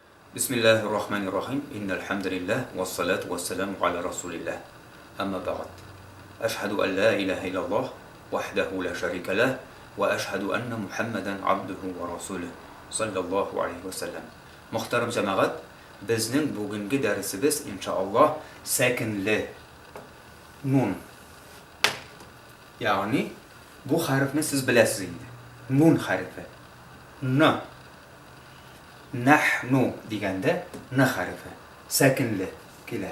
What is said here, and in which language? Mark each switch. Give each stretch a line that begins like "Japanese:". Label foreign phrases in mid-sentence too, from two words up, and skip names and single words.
Arabic: بسم الله الرحمن الرحيم. إن الحمد لله والصلاة والسلام على رسول الله. أما بعد. أشهد أن لا إله إلا الله وحده لا شريك له وأشهد أن محمدا عبده ورسوله صلى الله عليه وسلم.
Uzbek: Muhtaram jamoat, bizning bugungi darsimiz inshaalloh sakinli nun. Ya'ni bu harfni siz bilasiz endi. Nun harfi. N. Nahnu deganda n harfi sakinli keladi.